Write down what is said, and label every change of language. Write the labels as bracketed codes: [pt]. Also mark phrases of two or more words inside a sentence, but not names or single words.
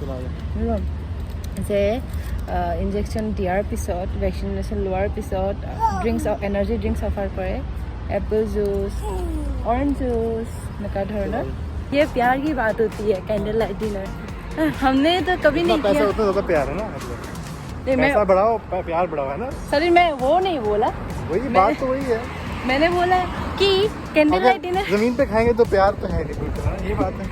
[as] যে ইনজেকশ্যন দিয়াৰ পিছত ভেকচিনেশ্যন লোৱাৰ পিছত ড্ৰিংকছ [en] energy drinks offer [as] কৰে [en] apple juice orange juice [as] এনেকুৱা ধৰণৰ [hi] ये प्यार की बात होती है [en] candle light dinner [hi] हमने तो कभी नहीं किया उतना ज़्यादा प्यार है ना पैसा बढ़ाओ प्यार बढ़ाओ है ना सॉरी मैं वो नहीं बोला वही बात तो वही है मैंने बोला कि [en] candle light dinner [hi] जमीन पे खाएंगे तो प्यार तो है नहीं बिल्कुल ये बात है